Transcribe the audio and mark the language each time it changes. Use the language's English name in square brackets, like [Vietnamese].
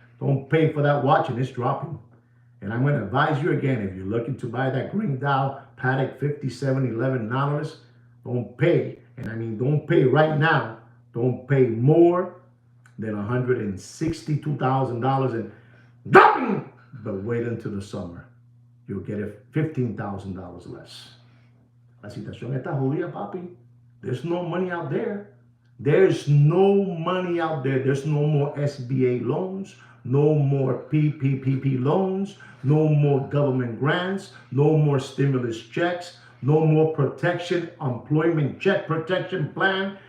[English] Don't pay for that watch, and it's dropping. And I'm going to advise you again, if you're looking to buy that green dial Patek 5711 Nautilus, don't pay. And I mean, don't pay right now. Don't pay more than $162,000 and dropping. But wait until the summer. You'll get it $15,000 less. [Spanish] La situación está jodida, papi. [English] There's no money out there. There's no money out there. There's no more SBA loans, no more PPP loans, no more government grants, no more stimulus checks, no more protection, employment check protection plan.